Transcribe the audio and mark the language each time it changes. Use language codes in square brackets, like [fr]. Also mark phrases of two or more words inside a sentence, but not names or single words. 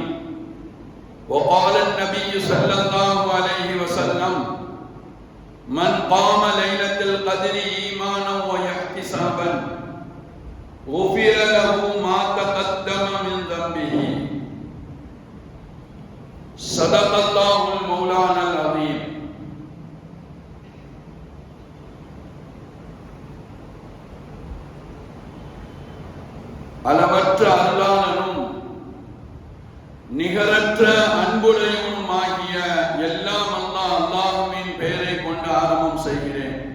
[ar] وقال النبي صلى الله عليه وسلم: من قام ليلة القدر إيمانا واحتسابا غفر له ما تقدم من ذنبه. صدق الله المولانا العظيم. [ta] அளவற்ற அருளாளனும் நிகரற்ற அன்புடையவனுமாகிய எல்லாம் அல்லாஹ்வின் பெயரை கொண்டு ஆரம்பம் செய்கிறேன்.